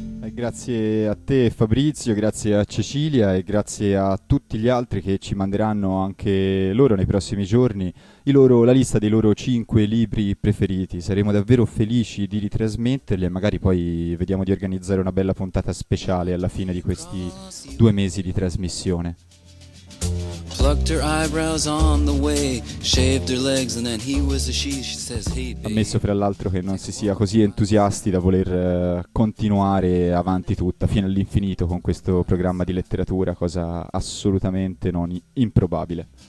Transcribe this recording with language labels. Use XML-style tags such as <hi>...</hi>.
<it>Grazie a te Fabrizio, grazie a Cecilia e grazie a tutti gli altri che ci manderanno anche loro nei prossimi giorni la lista dei loro cinque libri preferiti. Saremo davvero felici di ritrasmetterli e magari poi vediamo di organizzare una bella puntata speciale alla fine di questi 2 mesi di trasmissione.</it> <en>plucked her eyebrows on the way, shaved her legs and then he was a she, she says hey babe.</en> <it>Ammesso fra l'altro che non si sia così entusiasti da voler continuare avanti tutta fino all'infinito con questo programma di letteratura, cosa assolutamente non improbabile.</it>